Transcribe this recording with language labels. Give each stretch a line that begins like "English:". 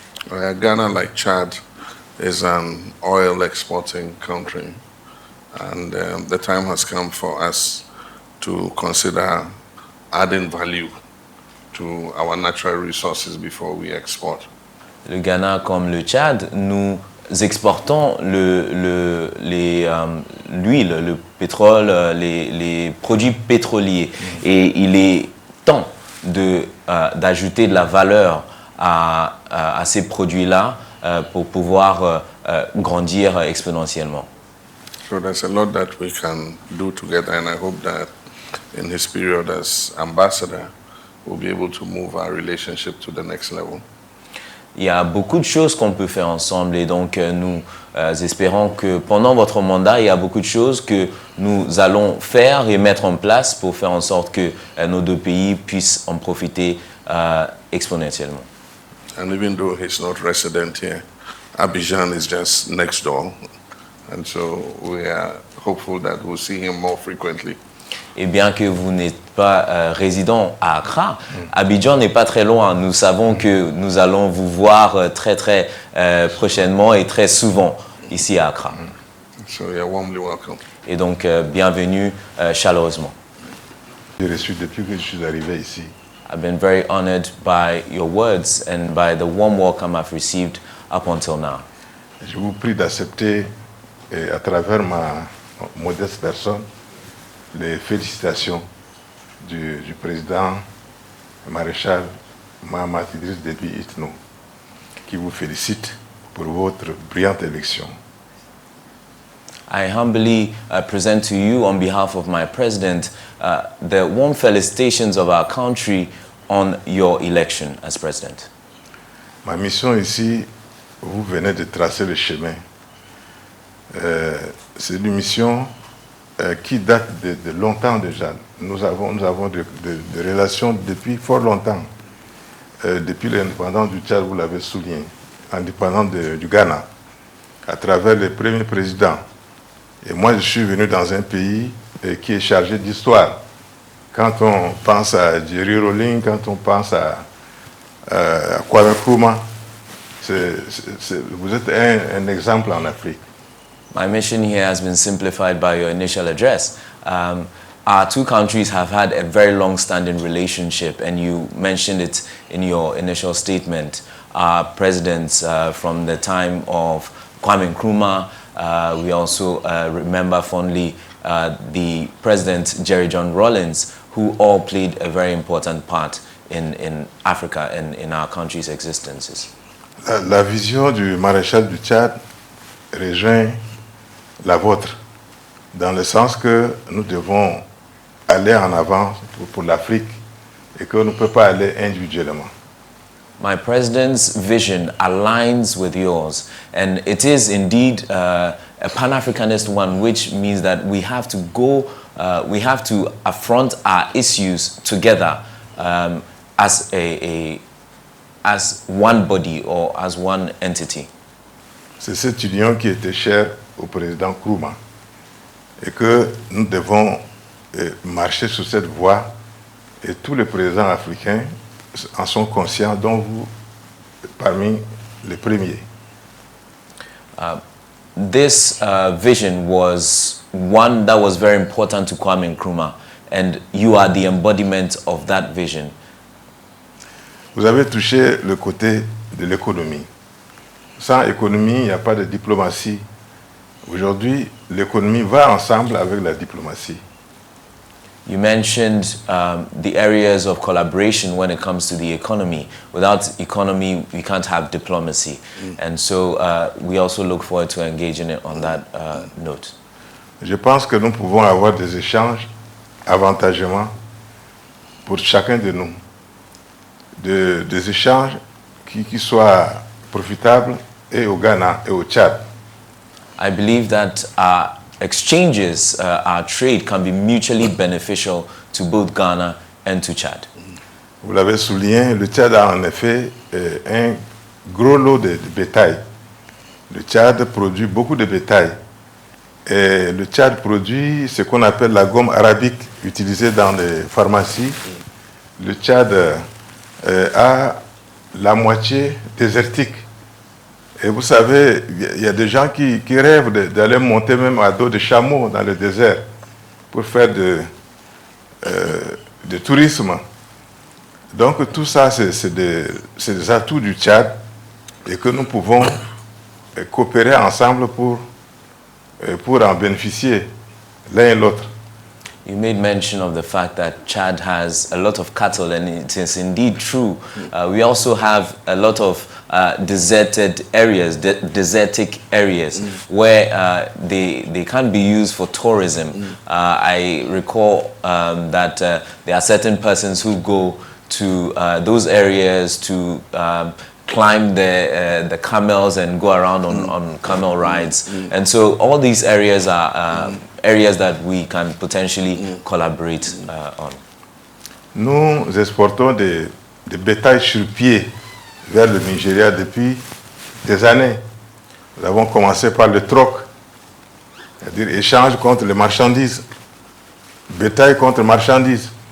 English: Ghana, like Chad, is an oil exporting country, and the time has come for us to consider adding value to our natural resources before we export.
French: Le Ghana, comme le Tchad, nous exportons l'huile, le pétrole, les produits pétroliers. Et il est temps d'ajouter de la valeur à ces produits-là pour pouvoir grandir exponentiellement.
English: So there's a lot that we can do together, and I hope that in his period as ambassador, we'll be able to move our relationship to the next level.
French: Il y a beaucoup de choses qu'on peut faire ensemble et donc nous espérons que pendant votre mandat, il y a beaucoup de choses que nous allons faire et mettre en place pour faire en sorte que nos deux pays puissent en profiter exponentiellement.
English: And even though he's not resident here, Abidjan is just next door, and so we are hopeful that we'll see him more frequently.
French: Et bien que vous n'êtes pas résident à Accra, Abidjan n'est pas très loin. Nous savons que nous allons vous voir très très prochainement et très souvent ici à Accra.
English: So you're warmly welcome.
French: Et donc bienvenue chaleureusement. J'ai reçu depuis que je suis arrivé ici.
English: I've been very honored by your words and by the warm welcome I've received up until now.
French: Je vous prie d'accepter à travers ma modeste personne les félicitations du président maréchal Mahama Idriss Déby Itno, qui vous félicite pour votre brillante élection.
English: I humbly present to you, on behalf of my president, the warm felicitations of our country on your election as president.
French: Ma mission ici, vous venez de tracer le chemin. C'est une mission qui date de longtemps déjà. Nous avons des relations depuis fort longtemps. Depuis l'indépendance du Tchad, vous l'avez souligné, l'indépendance du Ghana, à travers les premiers présidents. Et moi, je suis venu dans un pays qui est chargé d'histoire. Quand on pense à Jerry Rawlings, quand on pense à Kwame Nkrumah, vous êtes un exemple en Afrique.
English: My mission here has been simplified by your initial address. Our two countries have had a very long-standing relationship, and you mentioned it in your initial statement. Our presidents from the time of Kwame Nkrumah, we also remember fondly the President Jerry John Rawlings, who all played a very important part in Africa and in our country's existences.
French: La vision du maréchal du Tchad rejoint la vôtre, dans le sens que nous devons aller en avant pour l'Afrique et qu'on ne peut pas aller individuellement.
English: My president's vision aligns with yours, and it is indeed a Pan-Africanist one, which means that we have to we have to affront our issues together as one body or as one entity.
French: C'est cette union qui était chère au président Nkrumah et que nous devons marcher sur cette voie, et tous les présidents africains en sont conscients, dont vous parmi les premiers.
English: This vision was one that was very important to Kwame Nkrumah, and you are the embodiment of that vision.
French: Vous avez touché le côté de l'économie. Sans économie, il n'y a pas de diplomatie. Aujourd'hui, l'économie va ensemble avec la diplomatie.
English: You mentioned the areas of collaboration when it comes to the economy. Without economy, we can't have diplomacy. And so we also look forward to engaging it on that note.
French: Je pense que nous pouvons avoir des échanges avantageusement pour chacun de nous. Des échanges qui soient profitables et au Ghana et au Tchad.
English: I believe that our exchanges, our trade can be mutually beneficial to both Ghana and to Chad.
French: Vous l'avez souligné, le Tchad a en effet un gros lot de bétail. Le Tchad produit beaucoup de bétail. Et le Tchad produit ce qu'on appelle la gomme arabique utilisée dans les pharmacies. Le Tchad a la moitié désertique. Et vous savez, il y a des gens qui rêvent d'aller monter même à dos de chameaux dans le désert pour faire de tourisme. Donc tout ça, c'est des atouts du Tchad et que nous pouvons coopérer ensemble pour en bénéficier l'un et l'autre.
English: You made mention of the fact that Chad has a lot of cattle, and it is indeed true. We also have a lot of deserted areas, desertic areas, where they can be used for tourism. I recall that there are certain persons who go to those areas to climb the camels and go around on camel rides. And so all these areas are areas that we can potentially collaborate on.
French: Nous exportons des bétails sur pied vers le Nigeria depuis des années. Nous avons commencé par le troc, c'est-à-dire échange contre les marchandises, bétail contre marchandises.